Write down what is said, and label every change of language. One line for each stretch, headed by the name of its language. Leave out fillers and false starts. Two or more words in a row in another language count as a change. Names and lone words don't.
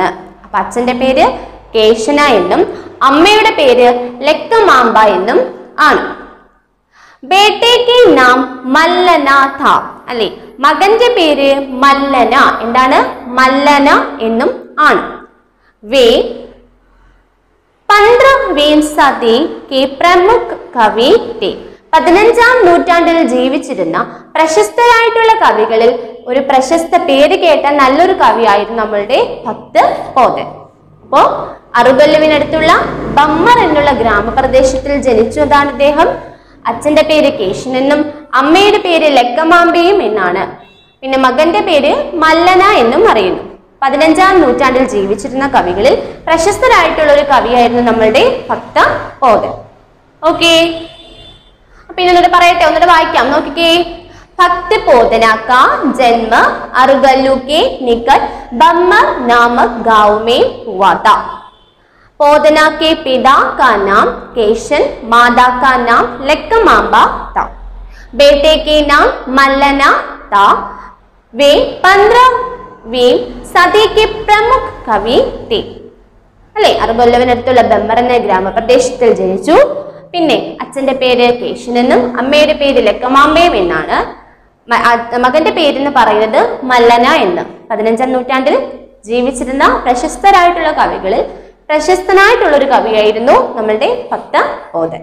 Malayalam: അപ്പൊ അച്ഛന്റെ പേര് കേശന എന്നും അമ്മയുടെ പേര് ലെക്കമാംബ എന്നും ആണ്.
Hindi: बेटेके नाम मल्लना था
Malayalam: അല്ലെ, മകന്റെ പേര് മല്ലന. എന്താണ്? മല്ലന എന്നും ആണ്.
Hindi: വേ 15वीं सदी के प्रमुख कवि थे.
Malayalam: 15ാം നൂറ്റാണ്ടിൽ ജീവിച്ചിരുന്ന പ്രശസ്തരായിട്ടുള്ള കവികളിൽ ഒരു പ്രശസ്ത പേര് കേട്ട നല്ലൊരു കവിയായിരുന്നു നമ്മളുടെ ഭക്ത് പോദൻ. അപ്പോ അറുഗല്ലുവിനടുത്തുള്ള ബമ്മർ എന്നുള്ള ഗ്രാമപ്രദേശത്തിൽ ജനിച്ചതാണ് ഇദ്ദേഹം. അച്ഛന്റെ പേര് കേശൻ എന്നും അമ്മയുടെ പേര് ലെക്കമാംബയും എന്നാണ്. പിന്നെ മകന്റെ പേര് മല്ലന എന്നും അറിയുന്നു. 15ാം നൂറ്റാണ്ടിൽ ജീവിച്ചിരുന്ന കവികളിൽ പ്രശസ്തരായിട്ടുള്ള ഒരു കവിയായിരുന്നു നമ്മളുടെ ഭക്ത പോദൻ. ഓക്കെ, അപ്പൊ ഇന്നൊന്നിട്ട് പറയട്ടെ, ഒന്നിട്ട് വായിക്കാം.
Hindi: നോക്കിക്കേ. भक्त पोदना का जन्म अर्गल्लु के निकट बम्मर नामक गांव में हुआ था। पोदना के पिता का नाम केशन, माता का नाम लेक्कमांबा था। बेटे के नाम मल्लना था। वे 15वीं सदी के प्रमुख कवि थे അല്ലെ.
Malayalam: അർഗല്ലുവിനടുത്തുള്ള ബമ്മർ എന്ന ഗ്രാമപ്രദേശത്തിൽ ജനിച്ചു. പിന്നെ അച്ഛന്റെ പേര് കേശൻ എന്നും അമ്മയുടെ പേര് ലെക്കമാംബയും എന്നാണ്. മകന്റെ പേരെന്ന് പറയുന്നത് മല്ലന എന്ന്. 15ാം നൂറ്റാണ്ടിൽ ജീവിച്ചിരുന്ന പ്രശസ്തരായിട്ടുള്ള കവികളിൽ പ്രശസ്തനായിട്ടുള്ള ഒരു കവിയായിരുന്നു നമ്മളുടെ ഭക്ത പോദൻ.